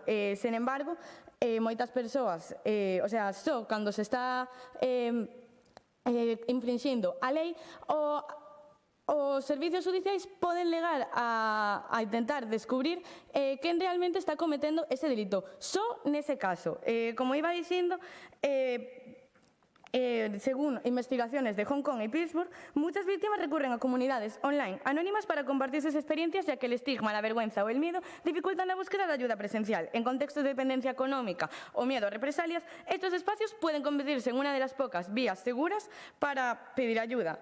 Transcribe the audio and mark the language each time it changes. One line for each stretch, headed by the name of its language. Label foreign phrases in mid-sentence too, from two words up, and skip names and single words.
Galician: Sen embargo, moitas persoas, só cando se está infringindo a lei, os servicios judiciais poden legar a intentar descubrir quen realmente está cometendo ese delito. Só nese caso. Como iba dicindo,
Spanish: según investigaciones de Hong Kong y Pittsburgh, muchas víctimas recurren a comunidades online anónimas para compartir sus experiencias, ya que el estigma, la vergüenza o el miedo dificultan la búsqueda de ayuda presencial. En contextos de dependencia económica o miedo a represalias, estos espacios pueden convertirse en una de las pocas vías seguras para pedir ayuda.